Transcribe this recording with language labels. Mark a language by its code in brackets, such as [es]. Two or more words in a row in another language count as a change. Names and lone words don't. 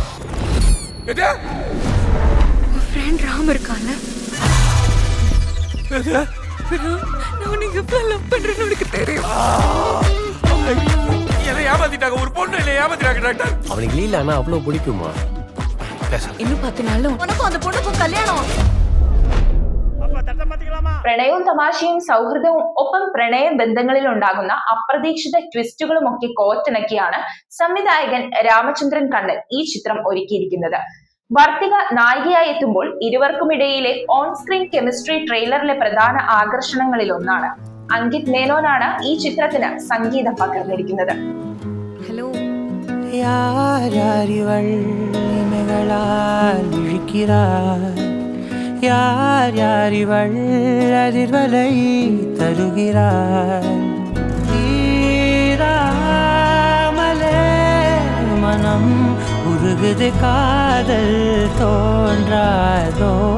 [ta] உன் ஃப்ரெண்ட் ராம் இருக்கான்ல, நான் நீங்க லவ் பண்றேன்னு உனக்கு தெரியும். என்னை ஏமாத்திட்டாங்க, ஒரு பொண்ணு என்னை ஏமாத்திட்டாங்க டாக்டர். அவனுக்கு லீலானா அவ்வளவு பிடிக்குமா? இன்னும் 10 നാളും உனக்கும் அந்த பொண்ணுக்கும் கல்யாணம். [ml] പ്രണയവും തമാശയും സൗഹൃദവും ഒപ്പം പ്രണയ ബന്ധങ്ങളിൽ ഉണ്ടാകുന്ന അപ്രതീക്ഷിത ട്വിസ്റ്റുകളും ഒക്കെ കോർത്തിണക്കിയാണ് സംവിധായകൻ രാമചന്ദ്രൻ കണ്ണൻ ഈ ചിത്രം ഒരുക്കിയിരിക്കുന്നത്. വർത്തിക നായികയായി എത്തുമ്പോൾ ഇരുവർക്കുമിടയിലെ ഓൺ സ്ക്രീൻ കെമിസ്ട്രി ട്രെയിലറിലെ പ്രധാന ആകർഷണങ്ങളിൽ ഒന്നാണ്. അങ്കിത് മേനോനാണ് ഈ ചിത്രത്തിന് സംഗീതം പകർന്നിരിക്കുന്നത്. ഹലോ, [ta] யார் யார் இவள் அதிர்வலை தருகிறார். தீராமலே மனம் உருகுது, காதல் தோன்றாதோ.